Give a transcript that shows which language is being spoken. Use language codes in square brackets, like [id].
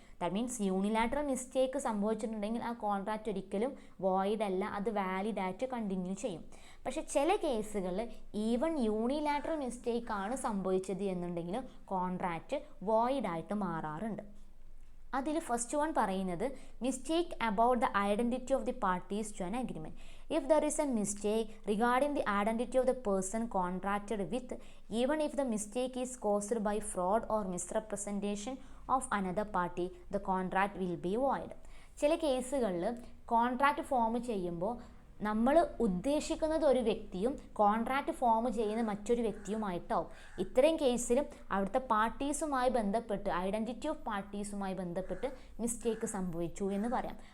[en] that means [ml] unilateral mistake സംഭവിച്ചിട്ടുണ്ടെങ്കിൽ ആ contract ഒരിക്കലും വോയിഡ് അല്ല, അത് വാലിഡ് ആയിട്ട് കണ്ടിന്യൂ ചെയ്യും. പക്ഷേ ചില കേസുകളിൽ ഈവൻ യൂണിലാറ്ററൽ മിസ്റ്റേക്ക് ആണ് സംഭവിച്ചത് എന്നുണ്ടെങ്കിലും കോൺട്രാക്റ്റ് വോയിഡായിട്ട് മാറാറുണ്ട്. [en] അതിൽ first one പറയുന്നത് mistake about the identity of the parties to an agreement. If there is a mistake regarding the identity of the person contracted with, even if the mistake is caused by fraud or misrepresentation of another party, the contract will be void. [ml] ചില കേസുകളിൽ contract form ചെയ്യുമ്പോൾ നമ്മൾ ഉദ്ദേശിക്കുന്നത് ഒരു വ്യക്തിയും contract form ചെയ്യുന്ന മറ്റൊരു വ്യക്തിയുമായിട്ടാവും. ഇത്തരം കേസിലും അവിടുത്തെ പാർട്ടീസുമായി ബന്ധപ്പെട്ട്, ഐഡൻറ്റിറ്റി ഓഫ് പാർട്ടീസുമായി ബന്ധപ്പെട്ട് മിസ്റ്റേക്ക് സംഭവിച്ചു എന്ന് പറയാം.